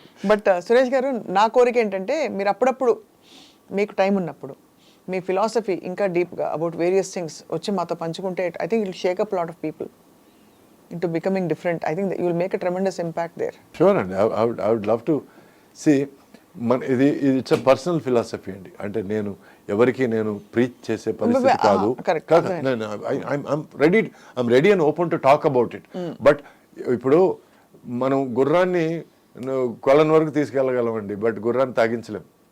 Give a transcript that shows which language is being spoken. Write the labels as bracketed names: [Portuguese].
[Telugu] But Suresh గారు, నా కోరిక ఏంటంటే మీరు అప్పుడప్పుడు మీకు టైం ఉన్నప్పుడు మీ ఫిలాసఫీ ఇంకా డీప్గా [English] about various things [Telugu] వచ్చి మాతో పంచుకుంటే, [English] I think it will shake up lot of people into becoming different. I think that you will make a tremendous impact there. Sure, and I would love to see. [Telugu] ఇది [English] it's personal philosophy [Telugu] అండి. అంటే నేను ఎవరికి నేను preach చేసే పరిస్థితి కాదు. [English] I'm ready and open to talk about it. [Telugu] But ఇప్పుడు మనం గుర్రాన్ని కొలను వరకు తీసుకెళ్ళగలమండి, బట్ గుర్రాన్ని తాగించలేం.